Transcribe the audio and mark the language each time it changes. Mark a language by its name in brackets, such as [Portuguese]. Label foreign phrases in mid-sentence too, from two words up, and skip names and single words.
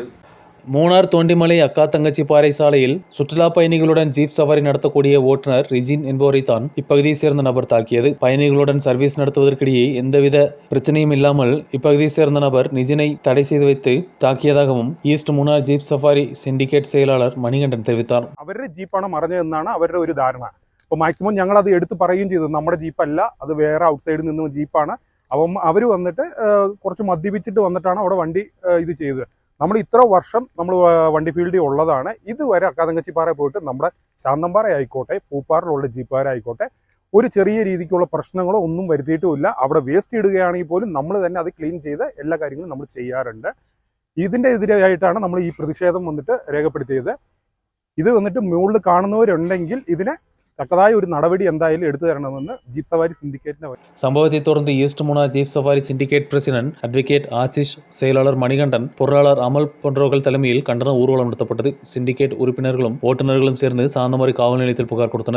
[Tamil] மூணார் தோண்டிமலை அக்கா தங்கச்சி பாறை சாலையில் சுற்றுலா பயணிகளுடன் ஜீப் சவாரி நடத்தக்கூடிய ஓட்டுநர் ரிஜின் என்பவரை தான் இப்பகுதியை சேர்ந்த நபர் தாக்கியது. பயணிகளுடன் சர்வீஸ் நடத்துவதற்கிடையே எந்தவித பிரச்சனையும் இல்லாமல் இப்பகுதியை சேர்ந்த நபர் நிஜினை தடை செய்து வைத்து தாக்கியதாகவும் ஈஸ்ட் മൂന്നാർ ஜீப் സഫാരി സിൻഡിക്കേറ്റ് செயலாளர் മണികണ്ഠൻ தெரிவித்தார். [Malayalam] അവരുടെ ജീപ്പാണ് മറിഞ്ഞതെന്നാണ് അവരുടെ ഒരു ധാരണ. അപ്പോൾ മാക്സിമം ഞങ്ങൾ അത് എടുത്ത് പറയുകയും ചെയ്തു. നമ്മുടെ ജീപ്പല്ല, അത് വേറെ ഔട്ട്സൈഡിൽ നിന്ന് ജീപ്പാണ്. അപ്പം അവർ വന്നിട്ട് കുറച്ച് മദ്യപിച്ചിട്ട് വന്നിട്ടാണ് അവിടെ വണ്ടി ഇത് ചെയ്തത്. നമ്മൾ ഇത്ര വർഷം നമ്മൾ വണ്ടി ഫീൽഡിൽ ഉള്ളതാണ്. ഇതുവരെ അക്കാതങ്കച്ചിപ്പാറ പോയിട്ട് നമ്മുടെ ശാന്തമ്പാറ ആയിക്കോട്ടെ, പൂപ്പാറിലുള്ള ജീപ്പുകാരായിക്കോട്ടെ, ഒരു ചെറിയ രീതിക്കുള്ള പ്രശ്നങ്ങളോ ഒന്നും വരുത്തിയിട്ടുമില്ല. അവിടെ വേസ്റ്റ് ഇടുകയാണെങ്കിൽ പോലും നമ്മൾ തന്നെ അത് ക്ലീൻ ചെയ്ത് എല്ലാ കാര്യങ്ങളും നമ്മൾ ചെയ്യാറുണ്ട്. ഇതിൻ്റെ എതിരായിട്ടാണ് നമ്മൾ ഈ പ്രതിഷേധം വന്നിട്ട് രേഖപ്പെടുത്തിയത്. ഇത് വന്നിട്ട് മുകളിൽ കാണുന്നവരുണ്ടെങ്കിൽ ഇതിനെ [Tamil] தக்கதாய் ஒரு நடவடி [Malayalam] എന്തായാലും [Tamil] எடுத்து தரணும்னு ஜீப் சவாரி சிண்டிகேட். சம்பவத்தை தொடர்ந்து ஈஸ்ட் மூணார் ஜீப் சஃபாரி சிண்டிகேட் பிரசிடென்ட் அட்வொகேட் ஆசிஷ், செயலாளர் மணிகண்டன், பொருளாளர் அமல் போன்றவர்கள் தலைமையில் கண்டன ஊர்வலம் நடத்தப்பட்டது. சிண்டிகேட் உறுப்பினர்களும் ஓட்டுநர்களும் சேர்ந்து சாந்தமரை காவல் நிலையத்தில் புகார் கொடுத்தனர்.